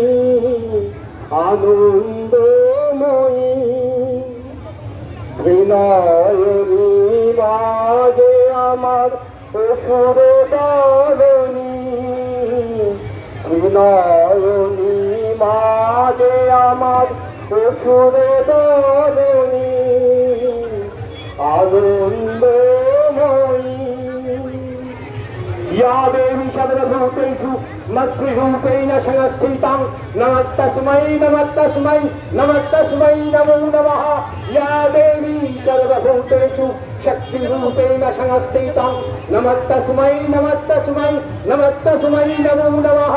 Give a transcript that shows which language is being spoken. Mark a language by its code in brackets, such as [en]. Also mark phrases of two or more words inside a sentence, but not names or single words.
[bn] আনন্দময়ী বিনয়নী মাঝে আমার অসুর দলনী, বিনয়নী মাঝে আমার অসুর দলনী, আনন্দময়ী। [sa] या देवी सर्वभूतेषु मद्रूपेण संस्थितां नमस्तस्मै नमस्तस्मै नमस्तस्मै नमो नमः। या देवी सर्वभूतेषु शक्तिरूपेण संस्थितां नमस्तस्मै नमस्तस्मै नमस्तस्मै नमो नमः।